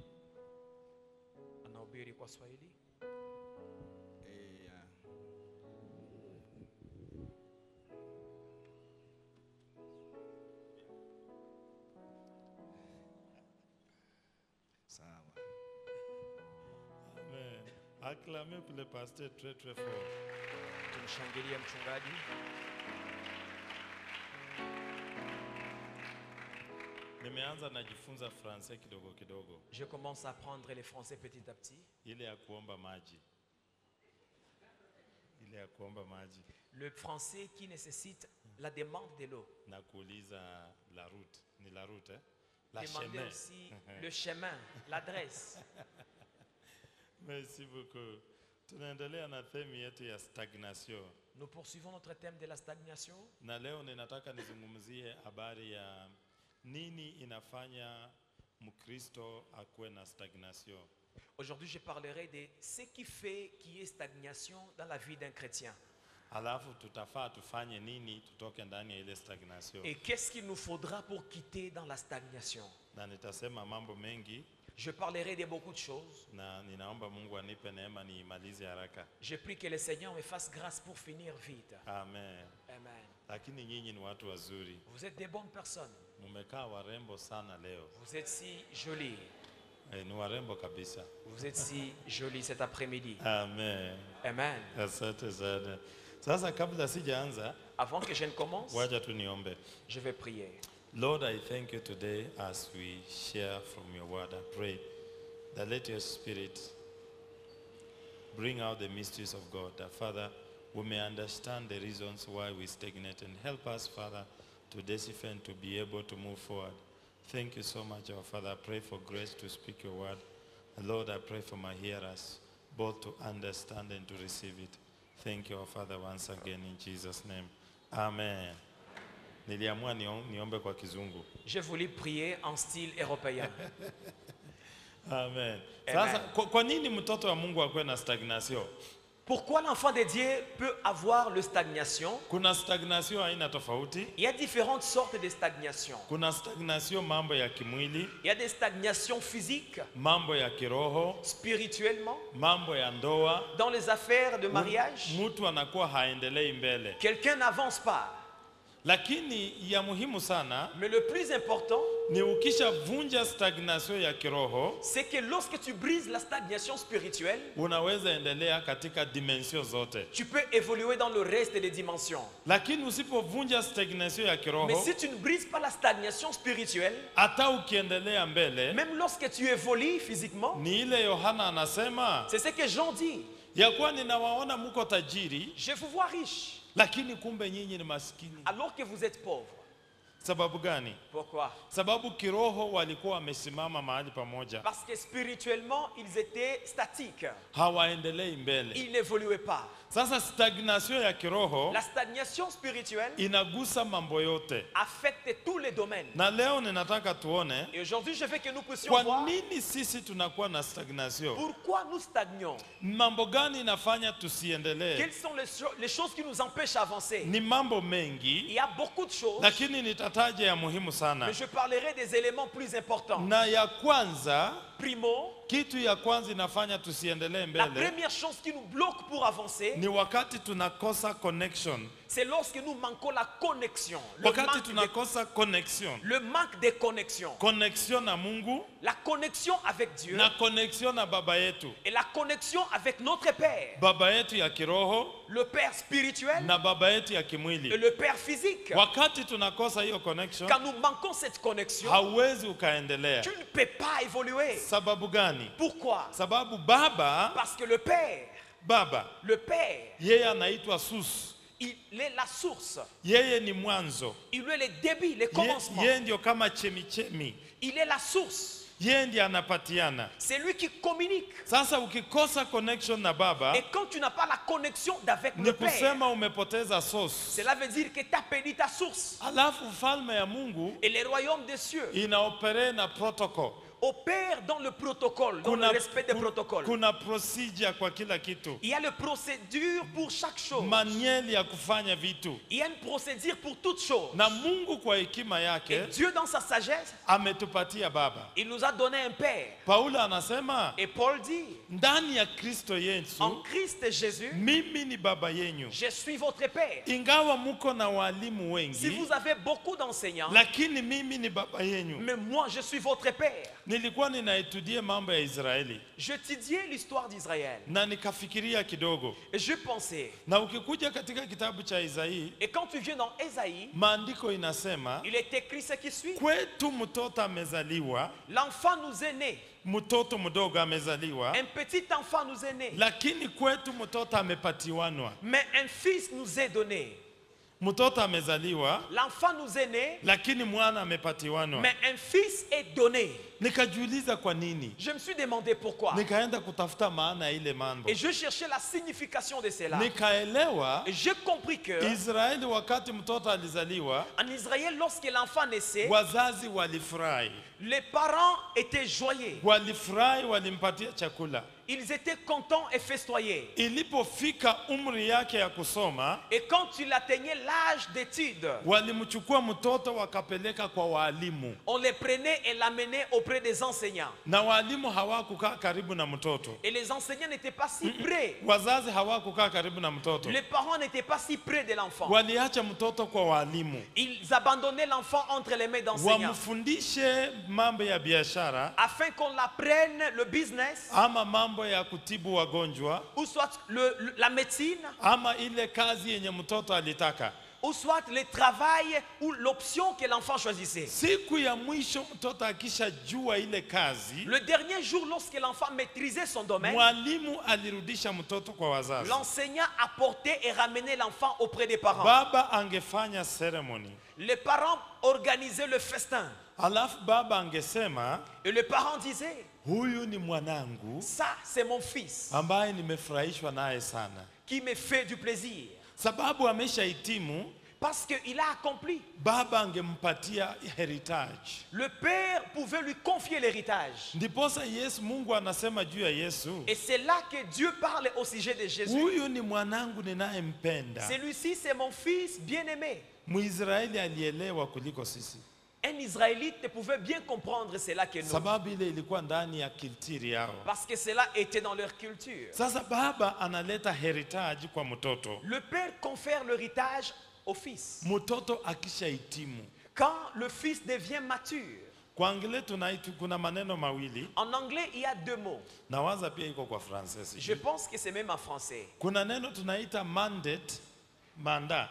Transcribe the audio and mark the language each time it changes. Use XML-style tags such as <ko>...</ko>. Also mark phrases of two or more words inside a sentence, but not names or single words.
<sw>Anahubiri kwa Swahili. Sawa. Amen.</sw> <fr>Acclamez pour le pasteur très très fort.</fr> <sw>Tumshangilie mchungaji. Nimeanza najifunza Fransai kidogo kidogo.</sw> <fr>Je commence à apprendre les français petit à petit.</fr> <sw>Ile ya kuomba maji. Ile ya kuomba maji.</sw> <fr>Le français qui nécessite la demande de l'eau.</fr> <sw>Na kuuliza</sw> <fr>la route.</fr> <sw>Ni</sw> <fr>la route</fr> <sw>eh? La</sw> <fr>Demandez chemin. aussi le chemin, l'adresse. Merci beaucoup.</fr> <sw>Tunaendelea na theme yetu ya stagnation.</sw> <fr>Nous poursuivons notre thème de la stagnation.</fr> <sw>Na leo ninataka nizungumzie habari ya nini inafanya Mkristo akuwe na stagnation.</sw> <fr>Aujourd'hui, je parlerai de ce qui fait qu'il y ait stagnation dans la vie d'un chrétien.</fr> <sw>Alafu tutafaa tufanye nini tutoke ndani ya ile stagnation.</sw> <fr>Et qu'est-ce qu'il nous faudra pour quitter dans la stagnation?</fr> <sw>Na nitasema mambo mengi.</sw> <fr>Je parlerai de beaucoup de choses.</fr> <sw>Na ninaomba Mungu anipe neema niimalize haraka.</sw> <fr>Je prie que le Seigneur me fasse grâce pour finir vite. Amen. Amen.</fr> <sw>Lakini nyinyi ni watu wazuri.</sw> <fr>Vous êtes des bonnes personnes.</fr> <sw>Mumekaa warembo sana leo.</sw> <fr>Vous êtes si jolis.</fr> <sw>Ni warembo kabisa.</sw> <fr>Vous êtes si jolis cet après-midi. Amen. Amen.</fr> <sw>Asante sana. Sasa kabla sijaanza,</sw> <fr>avant que je ne commence,</fr> <sw>wacha tu niombe.</sw> <fr>Je vais prier.</fr> <en>Lord, I thank you today as we share from your word. I pray that let your spirit bring out the mysteries of God. That, Father, we may understand the reasons why we stagnate and help us, Father, to decipher and to be able to move forward. Thank you so much, our Father. I pray for grace to speak your word. And Lord, I pray for my hearers, both to understand and to receive it. Thank you, our Father, once again in Jesus' name. Amen.</en> <sw>Niliamua niombe kwa kizungu.</sw> <fr>Je voulais prier en style européen. Amen.</fr> <sw>Sasa kwa nini mtoto wa Mungu akuwe na stagnation?</sw> <fr>Pourquoi l'enfant de Dieu peut avoir le stagnation?</fr> <sw>Kuna stagnation aina tofauti.</sw> <fr>Il y a différentes sortes de stagnation.</fr> <sw>Kuna stagnation mambo ya kimwili.</sw> <fr>Il y a des stagnations physiques.</fr> <sw>Mambo ya kiroho.</sw> <fr>Spirituellement.</fr> <sw>Mambo ya ndoa.</sw> <fr>Dans les affaires de mariage.</fr> <sw>Mtu anakuwa haendelei mbele.</sw> <fr>Quelqu'un n'avance pas.</fr> <sw>Lakini ya muhimu sana,</sw> <fr>mais le plus important,</fr> <sw>ni ukishavunja stagnation ya kiroho,</sw> <fr>c'est que lorsque tu brises la stagnation spirituelle,</fr> <sw>unaweza endelea katika dimension zote.</sw> <fr>Tu peux évoluer dans le reste des dimensions.</fr> <sw>Lakini usipovunja stagnation ya kiroho,</sw> <fr>mais si tu ne brises pas la stagnation spirituelle,</fr> <sw>hata ukiendelea mbele,</sw> <fr>même lorsque tu évolues physiquement,</fr> <sw>ni ile Yohana anasema,</sw> <fr>c'est ce que Jean dit.</fr> <sw>Ya kuwa ninawaona mko tajiri,</sw> <fr>je vous vois riche.</fr> <sw>Lakini kumbe nyinyi ni maskini.</sw> <fr>Alors que vous êtes pauvres.</fr> <sw>Sababu gani?</sw> <fr>Pourquoi?</fr> <sw>Sababu kiroho walikuwa wamesimama mahali pamoja.</sw> <fr>Parce que spirituellement ils étaient statiques.</fr> <sw>Hawaendelei mbele.</sw> <fr>Ils n'évoluaient pas.</fr> <sw>Sasa stagnation ya kiroho,</sw> <fr>la stagnation spirituelle,</fr> <sw>inagusa mambo yote.</sw> <fr>Affecte tous les domaines.</fr> <sw>Na leo ninataka tuone.</sw> <fr>Et aujourd'hui je veux que nous puissions voir.</fr> <sw>Kwa nini sisi tunakuwa na stagnation?</sw> <fr>Pourquoi nous stagnons?</fr> <sw>Mambo gani inafanya tusiendelee?</sw> <fr>Quelles sont les choses qui nous empêchent d'avancer?</fr> <sw>Ni mambo mengi.</sw> <fr>Il y a beaucoup de choses.</fr> <sw>Lakini nitataja ya muhimu sana.</sw> <fr>Mais je parlerai des éléments plus importants.</fr> <sw>Na ya kwanza,</sw> <fr>primo,</fr> <sw>kitu ya kwanza inafanya tusiendelee mbele.</sw> <fr>La première chose qui nous bloque pour avancer,</fr> <sw>ni wakati tunakosa connection.</sw> <fr>C'est lorsque nous manquons la connexion.</fr> <sw>Wakati tunakosa connection.</sw> <fr>Le manque de connexion.</fr> <sw>Connexion na Mungu.</sw> <fr>La connexion avec Dieu.</fr> <sw>Na connexion na baba yetu.</sw> <fr>Et la connexion avec notre Père.</fr> <sw>Baba yetu ya kiroho.</sw> <fr>Le Père spirituel.</fr> <sw>Na baba yetu ya kimwili.</sw> <fr>Et le Père physique.</fr> <sw>Wakati tunakosa hiyo connection.</sw> <fr>Quand nous manquons cette connexion,</fr> <sw>hauwezi ukaendelea.</sw> <fr>Tu ne peux pas évoluer.</fr> <sw>Sababu gani?</sw> <fr>Pourquoi?</fr> <sw>Sababu baba.</sw> <fr>Parce que le Père.</fr> <sw>Baba.</sw> <fr>Le Père.</fr> <sw>Yeye anaitwa source.</sw> <fr>Il est la source.</fr> <sw>Yeye ni mwanzo.</sw> <fr>Il est le début, le commencement.</fr> <sw>Yeye ndio kama chemichemi.</sw> <fr>Il est la source.</fr> <sw>Yeye ndiye anapatiana.</sw> <fr>C'est lui qui communique.</fr> <sw>Sasa ukikosa connection na baba,</sw> <fr>et quand tu n'as pas la connexion avec le Père,</fr> <sw>kusema umepoteza source.</sw> <fr>Cela veut dire que tu as perdu ta source.</fr> <sw>Alafu falme ya Mungu</sw> <fr>et le royaume des cieux</fr> <sw>inaopere na protocol.</sw> <fr>opère dans le protocole, dans le respect des protocoles.</fr> <sw>kuna procedure kwa kila kitu.</sw> <fr>Il y a une procédure pour chaque chose.</fr> <sw>Manuel ya kufanya vitu.</sw> <fr>Il y a une procédure pour toutes choses.</fr> <sw>Na Mungu kwa hekima</sw> <fr>Et</fr> <sw>yake</sw> <fr>Dieu dans sa sagesse,</fr> <sw>ametupatia baba.</sw> <fr>il nous a donné un père.</fr> <sw>Paulo anasema</sw> <fr>Et Paul dit,</fr> <sw>ndani ya Kristo Yesu</sw> <fr>en Christ Jésus,</fr> <sw>mimi ni baba yenyu.</sw> <fr>je suis votre père.</fr> <sw>Ingawa muko na walimu</sw> <fr>Si</fr> <sw>wengi,</sw> <fr>vous avez beaucoup d'enseignants,</fr> <sw>lakini mimi ni baba yenyu.</sw> <fr>mais moi je suis votre père.</fr> <sw>Nilikuwa ninaetudia mambo ya Israeli</sw> <fr>J'étudiais l'histoire d'Israël</fr> <sw>na nikafikiria kidogo.</sw> <fr>et je pensais,</fr> <sw>Na ukikuja katika kitabu cha Isaia,</sw> <fr>et quand tu viens dans Ésaïe,</fr> <sw>maandiko inasema</sw> <fr>il est écrit ce qui suit.</fr> <sw>kwetu mtoto amezaliwa,</sw> <fr>L'enfant nous est né,</fr> <sw>mtoto mdogo amezaliwa,</sw> <fr>un petit enfant nous est né,</fr> <sw>lakini kwetu mtoto amepatiwanwa.</sw> <fr>mais un fils nous est donné.</fr> <sw>Mtoto amezaliwa,</sw> <fr>L'enfant nous est né,</fr> <sw>lakini mwana amepatiwanwa.</sw> <fr>mais un fils est donné.</fr> <sw>Nikajiuliza kwa nini?</sw> <fr>Je me suis demandé pourquoi.</fr> <sw>Nikaenda kutafuta maana ya ile mambo.</sw> <fr>Et je cherchais la signification de cela.</fr> <sw>Nikaelewa</sw> <fr>Et j'ai compris que</fr> <sw>Israeli wakati mtoto alizaliwa,</sw> <fr>en Israël, lorsque l'enfant naissait,</fr> <sw>wazazi walifurahi.</sw> <fr>les parents étaient joyeux.</fr> <sw>Walifurahi, walimpatia chakula.</sw> <fr>Ils étaient contents et festoyés.</fr> <sw>Ilipofika umri yake ya kusoma,</sw> <fr>Et quand il atteignait l'âge d'études,</fr> <sw>walimchukua mtoto wakapeleka kwa walimu.</sw> <fr>on les prenait et l'amenait auprès des enseignants.</fr> <sw>Na walimu hawakukaa karibu na mtoto.</sw> <fr>Et les enseignants n'étaient pas si près.</fr> <sw>Wazazi hawakukaa karibu na mtoto.</sw> <fr>Les parents n'étaient pas si près de l'enfant.</fr> <sw>Waliacha mtoto kwa walimu.</sw> <fr>Ils abandonnaient l'enfant entre les mains d'enseignants</fr> <sw>Wamfundishe mambo ya biashara</sw> <fr>afin qu'on l'apprenne le business</fr> <sw>ama mambo ya kutibu wagonjwa</sw> <fr>ou soit la médecine</fr> <sw>ama ile kazi yenye mtoto alitaka.</sw> <fr>ou soit le travail ou l'option que l'enfant choisissait.</fr> <sw>Siku ya mwisho mtoto akishajua ile kazi,</sw> <fr>Le dernier jour, lorsque l'enfant maîtrisait son domaine,</fr> <sw>mwalimu alirudisha mtoto kwa wazazi.</sw> <fr>l'enseignant apportait et ramenait l'enfant auprès des parents.</fr> <sw>Baba angefanya ceremony.</sw> <fr>Les parents organisaient le festin.</fr> <sw>Alafu baba angesema,</sw> <fr>Et le parent disait,</fr> <sw>huyu ni mwanangu</sw> <fr>ça c'est mon fils</fr> <sw>ambaye nimefurahishwa naye sana.</sw> <fr>qui me fait du plaisir.</fr> <sw>Sababu ameshahitimu,</sw> <fr>Parce qu'il a accompli.</fr> <sw>baba angempatia heritage.</sw> <fr>Le père pouvait lui confier l'héritage.</fr> <sw>Ndiposa Yesu, Mungu anasema juu ya Yesu,</sw> <fr>Et c'est là que Dieu parle au sujet de Jésus.</fr> <sw>huyu ni mwanangu ninayempenda.</sw> <fr>Celui-ci c'est mon fils bien-aimé.</fr> <sw>Mwisraeli alielewa kuliko sisi.</sw> <fr>Un Israélite pouvait bien comprendre cela que nous.</fr> <sw>Sababu ile ilikuwa ndani ya kiltiri yao.</sw> <fr>Parce que cela était dans leur culture.</fr> <sw>Sasa baba analeta heritage kwa mtoto.</sw> <fr>Le père confère l'héritage au fils.</fr> <sw>Mtoto akishahitimu.</sw> <fr>Quand le fils devient mature.</fr> <sw>Kwa Anglais tunaitu kuna maneno mawili.</sw> <fr>En anglais, il y a deux mots.</fr> <sw>Nawaza pia iko kwa Français.</sw> <fr>Je pense que c'est même en français.</fr> <sw>Kuna neno tunaita mandate, manda.</sw>